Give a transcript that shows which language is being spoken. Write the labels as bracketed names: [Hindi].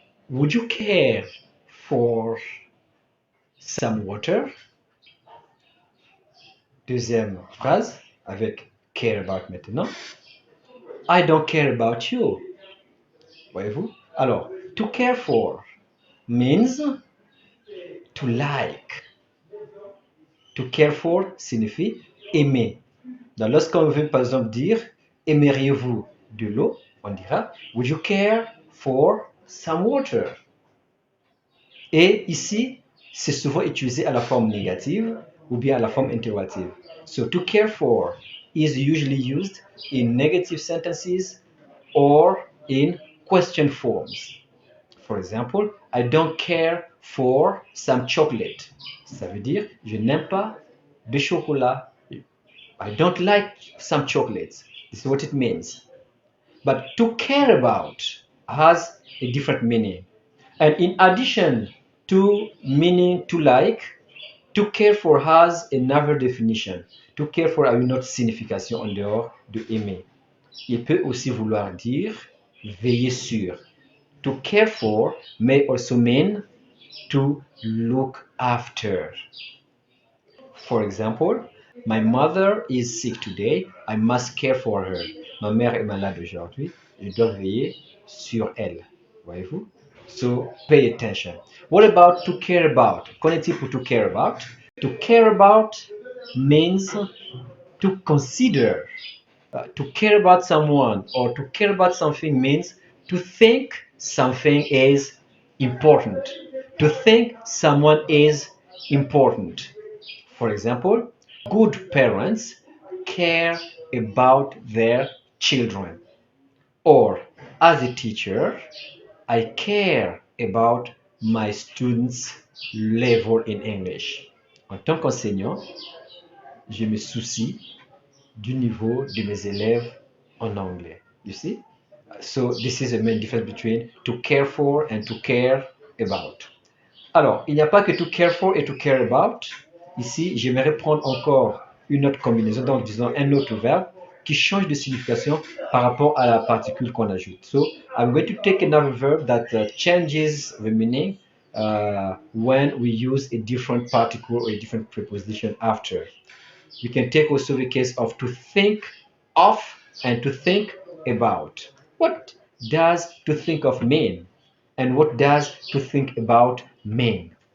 [English] Would you care for some water? [French] Deuxième phrase avec care about maintenant. [English] I don't care about you. [French] Voyez-vous? Alors, [English] to care for means to like. [French] To care for signifie aimer. Donc, lorsqu'on veut par exemple dire aimeriez-vous de l'eau, on dira [English] would you care for some water? [French] Et ici, c'est souvent utilisé à la forme négative ou bien à la forme interrogative. [English] So to care for is usually used in negative sentences or in question forms. For example, I don't care for some chocolate. [French] Ça veut dire je n'aime pas de chocolat. [English] I don't like some chocolates. This is what it means. But to care about has a different meaning. And in addition to meaning to like, to care for has another definition. [French] To care for a une autre signification en dehors de aimer. Il peut aussi vouloir dire veiller sur. [English] To care for may also mean to look after. For example, my mother is sick today. I must care for her. [French] Ma mère est malade aujourd'hui. Je dois veiller sur elle. Voyez-vous? [English] So pay attention. What about to care about? [French] Qu'en est-il pour to care about? [English] To care about means to consider. To care about someone or to care about something means to think something is important. To think someone is important. For example, good parents care about their children. Or, as a teacher, I care about my students' level in English. [French] En tant qu'enseignant, je me soucie du niveau de mes élèves en anglais. [English] You see? So this is the main difference between to care for and to care about. [French] Alors, il n'y a pas que to care for et to care about. Ici, j'aimerais prendre encore une autre combinaison, donc disons un autre verbe qui change de signification par rapport à la particule qu'on ajoute. [English] So, I'm going to take another verb that changes the meaning when we use a different particle or a different preposition after. We can take also the case of to think of and to think about. What does to think of mean? And what does to think about mean?